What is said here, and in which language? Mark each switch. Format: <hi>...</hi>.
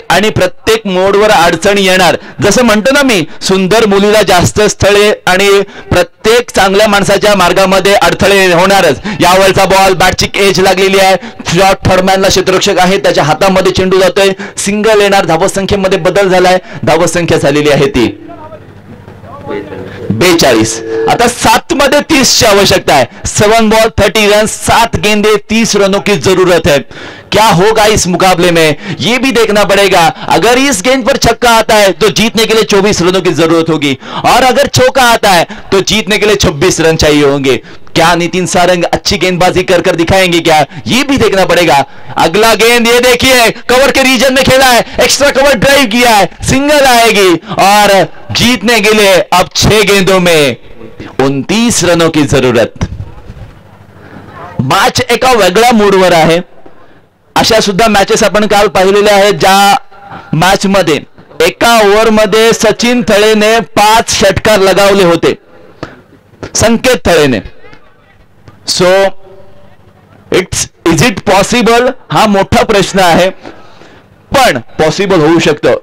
<mr>प्रत्येक मोडवर अडचणी येणार. जसं म्हणतो ना मी, सुंदर मुलीला जास्त स्थळे आणि प्रत्येक चांगल्या माणसाच्या मार्गामध्ये अडथळे होणारच. यावरचा बॉल, बॅटची एज लागलेली आहे, शॉर्ट थर्डमॅनला क्षेत्ररक्षक आहे, त्याच्या हातामध्ये चेंडू जातोय, सिंगल येणार. धावसंख्येमध्ये बदल झालाय. धावसंख्या झालेली आहे ती 42. आता 7 मध्ये 30ची आवश्यकता है.</mr> <hi>7 बॉल 30 रन, 7 गेंदे 30 रनों की जरूरत है. क्या होगा इस मुकाबले में ये भी देखना पड़ेगा. अगर इस गेंद पर छक्का आता है तो जीतने के लिए 24 रनों की जरूरत होगी, और अगर चौका आता है तो जीतने के लिए 26 रन चाहिए होंगे. क्या नितिन सारंग अच्छी गेंदबाजी कर दिखाएंगे क्या, ये भी देखना पड़ेगा. अगला गेंद ये देखिए, कवर के रीजन में खेला है, एक्स्ट्रा कवर ड्राइव किया है, सिंगल आएगी, और जीतने के लिए अब 6 गेंदों में 29 रनों की जरूरत.</hi> <mr>मॅच एका वेगळ्या मूडवर आहे. अशा सुद्धा मॅचेस आपण काल पाहिलेल्या आहेत, ज्या मॅच मध्ये एका ओव्हर मध्ये सचिन थळेने 5 षटकार लगावले होते, संकेत थळेने.</mr> <en>so is it possible,</en> <mr>हा मोठा प्रश्न आहे, पण पॉसिबल होऊ शकतं.</mr>